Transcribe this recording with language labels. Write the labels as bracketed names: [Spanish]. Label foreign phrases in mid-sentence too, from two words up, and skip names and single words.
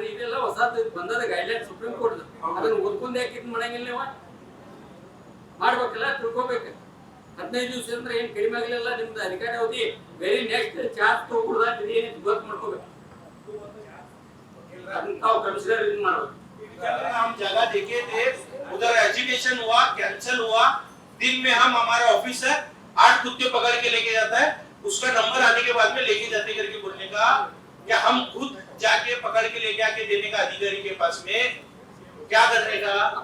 [Kannada] ಇದೆಲ್ಲ ಹೊಸದು ಬಂದದ ಗೈಡ್ಲೈನ್ ಸುಪ್ರೀಂ ಕೋರ್ಟ್. ಅದನ್ನ ಓದ್ಕೊಂಡ್ ಯಾಕೆ ಇದು ಮಾಡಂಗಿಲ್ಲ ನೀವು? ಮಾಡ್ಬೇಕಲ್ಲ, ತಿಳ್ಕೊಬೇಕು. 15 ದಿವಸ ಅಂದ್ರೆ ಏನ್ ಕಡಿಮೆ ಆಗಲಿಲ್ಲ ನಿಮ್ದು ಅಧಿಕಾರ ಅವಧಿ. [English] very next [Kannada] ಚಾರ್ಜ್ ತಗೊಳ್ದ ಏನಿತ್ತು ಗೊತ್ತು ಮಾಡ್ಕೋಬೇಕು. ಅದನ್ನ ತಾವು ಕಮಿಷನರ್ ಇದು ಮಾಡ್ಬೇಕು. [Hindi] हम जगह देखे थे, उधर एजुकेशन हुआ, कैंसिल हुआ। दिन में हम हमारा ऑफिसर 8 कुत्ते पकड़ के लेके जाता है, उसका नंबर आने के बाद में लेके जाते करके बोलने का, या हम खुद जाके पकड़ के लेके आके देने का अधिकारी के पास में क्या करने का?